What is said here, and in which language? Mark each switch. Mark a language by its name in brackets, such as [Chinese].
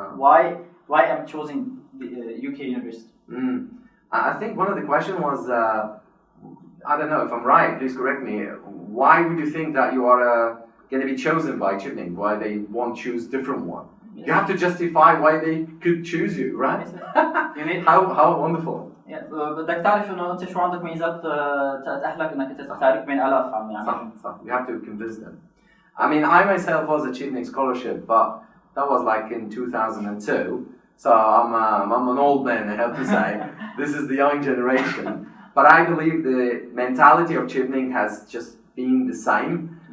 [English] Why I'm choosing the UK university. I think one of the questions was, I don't know if I'm right, please correct me. Why would you think that you are going to be chosen by Chevening? Why they won't choose different one? Yes. You have to justify why they could choose you, right? How wonderful. [Arabic] بدك تعرف انه انت شو عندك ميزات تأهلك انك انت تختارك بين آلاف عم يعني. صح. [English] You have to convince them. I mean, I myself was a Chevening scholarship, but that was like in 2002. So I'm an old man, I have to say. This is the young generation. But I believe the mentality of Chevening has just been the same